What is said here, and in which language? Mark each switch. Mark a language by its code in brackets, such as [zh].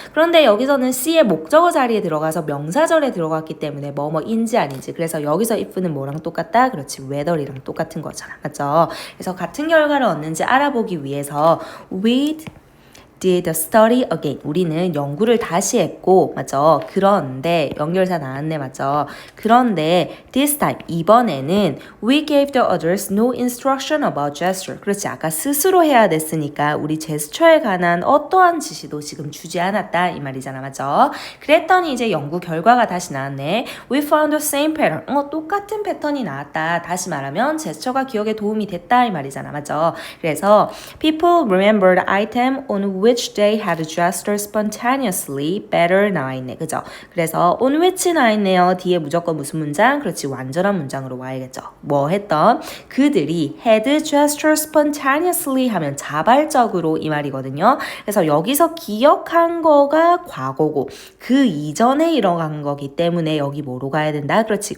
[ko] 그런데 여기서는 C의 목적어 자리에 들어가서 명사절에 들어갔기 때문에 뭐뭐인지 아닌지. 그래서 여기서 if는 뭐랑 똑같다? 그렇지. whether이랑 똑같은 거잖아. 맞죠? 그래서 같은 결과를 얻는지 알아보기 위해서 [en] we did the study again. [ko] 우리는 연구를 다시 했고, 맞죠? 그런데 연결사 나왔네, 맞죠? 그런데 [en] this time, [ko] 이번에는 [en] we gave the others no instruction about gesture. [ko] 그렇지, 아까 스스로 해야 됐으니까 우리 제스처에 관한 어떠한 지시도 지금 주지 않았다 이 말이잖아, 맞죠? 그랬더니 이제 연구 결과가 다시 나왔네. [en] We found the same pattern. [ko] 똑같은 패턴이 나왔다. 다시 말하면 제스처가 기억에 도움이 됐다 이 말이잖아, 맞죠? 그래서 [en] people remembered item on which they had gestured spontaneously better [ko] 나와 있네. 그죠? 그래서 on which 나와 있네요. 뒤에 무조건 무슨 문장? 그렇지. 완전한 문장으로 와야겠죠. 뭐 했던? 그들이 [en] had gestured spontaneously [ko] 하면 자발적으로 이 말이거든요. 그래서 여기서 기억한 거가 과거고 그 이전에 일어난 거기 때문에 여기 뭐로 가야 된다? 그렇지.